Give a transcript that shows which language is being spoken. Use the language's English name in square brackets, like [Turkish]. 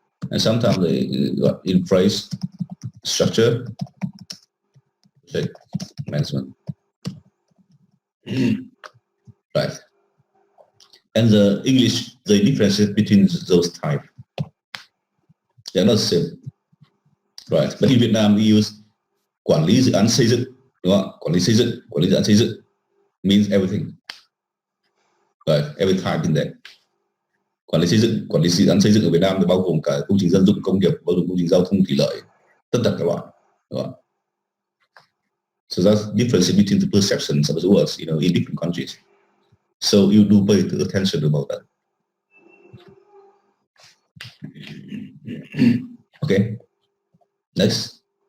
[English] And sometimes they got infrastructure, project management. Right. And the English, the differences between those types, they're not the same. Right. But in Vietnam, we use [Vietnamese] quản lý dự án xây dựng, đúng không? Quản lý dự án xây dựng [English] means everything. Right, every type in there. [Vietnamese] Quản lý dự án xây dựng ở Việt Nam thì bao gồm cả công trình dân dụng, công nghiệp, bao gồm công trình giao thông, thủy lợi, tất cả các loại, đúng không? [English] So that's the difference between the perceptions of the words, in different countries. So you do pay attention about that. Okay. Next.